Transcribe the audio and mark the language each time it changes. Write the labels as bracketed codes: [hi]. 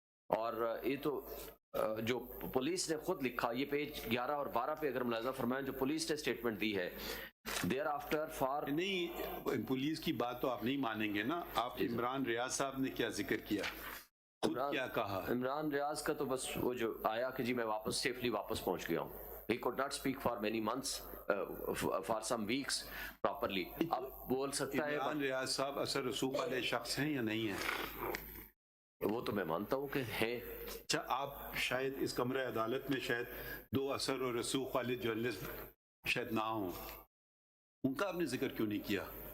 [ur] اور یہ تو جو پولیس نے خود لکھا, یہ پیج 11 اور 12 پہ اگر ملاحظہ فرمائیں, جو پولیس نے اسٹیٹمنٹ دی ہے دیر آفٹر فار. نہیں پولیس کی بات تو آپ نہیں مانیں گے نا. آپ عمران ریاض صاحب نے کیا ذکر کیا, خود کیا کہا؟ عمران ریاض کا تو بس وہ جو آیا کہ جی میں واپس سیفلی واپس پہنچ گیا ہوں. [en] He could not speak for many months, for some weeks properly. [ur] اب بول سکتا ہے. عمران ریاض صاحب اثر رسوخ والے شخص ہیں یا نہیں ہیں؟ وہ تو میں مانتا ہوں کہ ہیں. اچھا آپ شاید اس کمرہ عدالت میں شاید 2 اثر اور رسوخ والے جرنلسٹ شاید نہ ہوں, ان کا آپ نے ذکر کیوں نہیں کیا؟